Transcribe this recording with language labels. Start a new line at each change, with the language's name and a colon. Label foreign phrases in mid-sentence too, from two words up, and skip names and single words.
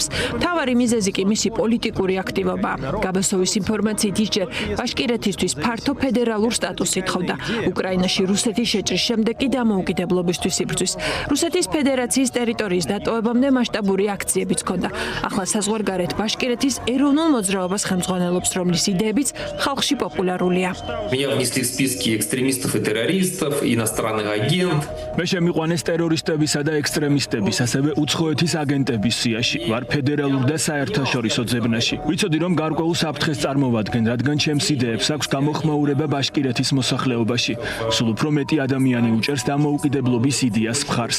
Georgian: მთავარი მიზეზი კი მისი პოლიტიკური აქტივობაა. გაბასოვის ინფორმაციით ისჯერ ბაშკირეთისთვის ფართო ფედერალურ სტატუსს ითხოვდა. უკრაინაში რუსეთის შეჭრის შემდეგ კი დამოუკიდებლობისთვის იბრძვის. რუსეთის ფედერაციის ტერიტორიის დატოვებამდე მასშტაბური აქციებიც ჰქონდა. ახლა საზღვარგარეთ ბაშკირეთის ეროვნულ მოძრაობას ხელმძღვანელობს, რომლის იდეებიც ხალხში პოპულარულია.
Russian: и террористов, иностранных агент.
Georgian: მე შემიყვანეს ტერორისტებისა და ექსტრემისტების, ასევე უცხოეთის აგენტების სიაში. ვარ ფედერალურ და საერთაშორისო ძებნაში. ვიცოდი, რომ გარკვეულ საფრთხეს წარმოვადგენ, რადგან ჩემს იდეებს აქვს გამოხმაურება ბაშკირეთის მოსახლეობაში. სულ უფრო მეტი ადამიანი უჭერს დამოუკიდებლობის იდეას მხარს.